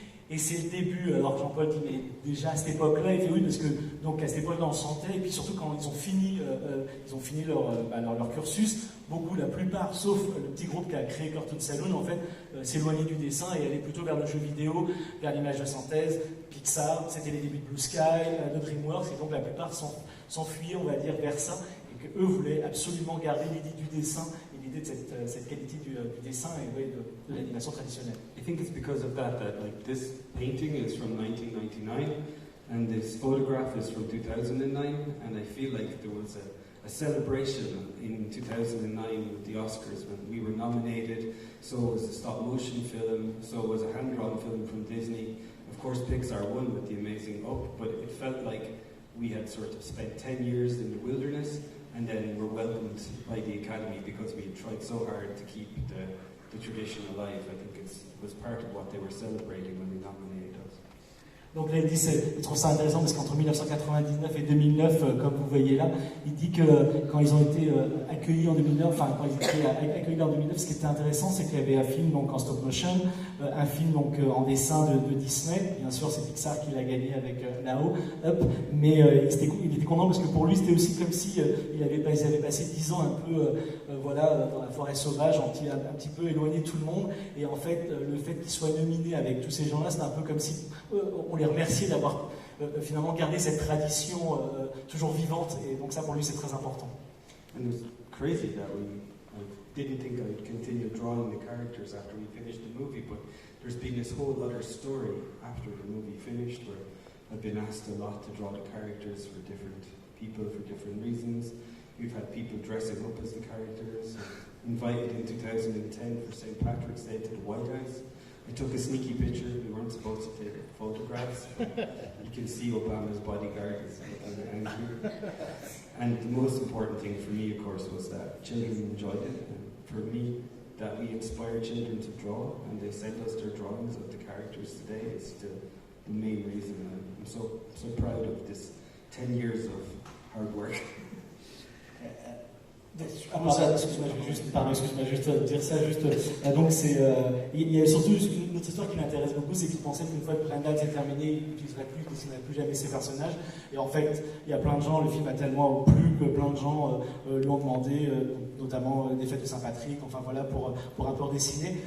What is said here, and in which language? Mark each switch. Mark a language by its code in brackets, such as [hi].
[fr] Et c'est le début, alors Jean-Paul dit, mais déjà à cette époque-là, il fait oui, parce que donc à cette époque-là on le sentait, et puis surtout quand ils ont fini leur cursus, la plupart, sauf le petit groupe qui a créé Cartoon Saloon, en fait, s'éloignaient du dessin et allaient plutôt vers le jeu vidéo, vers l'image de synthèse, Pixar, c'était les débuts de Blue Sky, de DreamWorks, et donc la plupart s'enfuyaient, on va dire, vers ça, et qu'eux voulaient absolument garder l'idée du dessin, et l'idée de cette qualité du dessin et de l'animation traditionnelle. [en] I think it's because of that like this painting is from 1999 and this photograph is from 2009, and I feel like there was a celebration in 2009 with the Oscars when we were nominated. So was a stop motion film, so was a hand-drawn film from Disney. Of course Pixar won with The Amazing Up, but it felt like we had sort of spent 10 years in the wilderness and then were welcomed by the Academy because we had tried so hard to keep the tradition alive. I think it was part of what they were celebrating when they nominated us. [fr] Donc là, il dit, je trouve ça intéressant parce qu'entre 1999 et 2009, comme vous voyez là, il dit que quand ils ont été accueillis en 2009, quand ils étaient accueillis en 2009, ce qui était intéressant, c'est qu'il y avait un film donc en stop motion, un film donc en dessin de Disney. Bien sûr, c'est Pixar qui l'a gagné avec Nao, mais il était content parce que pour lui, c'était aussi comme si ils avaient passé 10 ans un peu, dans la forêt sauvage, un petit peu éloigné de tout le monde. Et en fait, le fait qu'ils soient nominés avec tous ces gens-là, c'est un peu comme si on les remercier d'avoir finalement gardé cette tradition toujours vivante, et donc ça pour lui c'est très important. [en] And it was crazy that I didn't think I'd continue drawing the characters after we finished the movie, but there's been this whole other story after the movie finished where I've been asked a lot to draw the characters for different people for different reasons. We've had people dressing up as the characters, invited in 2010 for St. Patrick's Day to the White House. I took a sneaky picture. We weren't supposed to take photographs. You can see Obama's bodyguard is looking angry. And the most important thing for me, of course, was that children enjoyed it. And for me, that we inspire children to draw, and they send us their drawings of the characters today is the main reason. I'm so proud of this 10 years of hard work. [fr] Excuse-moi, je vais juste dire ça. Donc il y a surtout une autre histoire qui m'intéresse beaucoup, c'est qu'il pensait qu'une fois que Brenda s'est terminé, il n'utiliserait plus, il ne dessinerait plus jamais ses personnages. Et en fait, il y a plein de gens, le film a tellement plu que plein de gens lui ont demandé, notamment des fêtes de Saint-Patrick, enfin voilà, pour un peu redessiner.